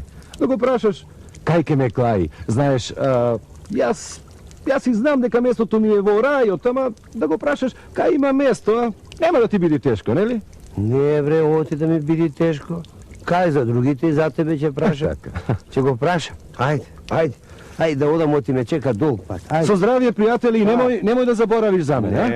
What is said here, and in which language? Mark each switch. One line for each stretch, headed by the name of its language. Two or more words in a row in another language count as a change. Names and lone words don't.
Macedonian: Да го прашаш, кај ке ме клаи. Знаеш, јас и знам дека местото ми е во рајот, ама да го прашаш, кај има место, а? Нема да ти биде тешко, нели? Не, бре, оти да ми биде тешко. Кај за другите и за тебе ќе прашам. Ќе го прашам. Ајде.
Serbian: Ajde da odamo, ti me čeka dug put. Ajde.
Macedonian: Со здравје, пријатели, и немој да заборавиш за мене, а?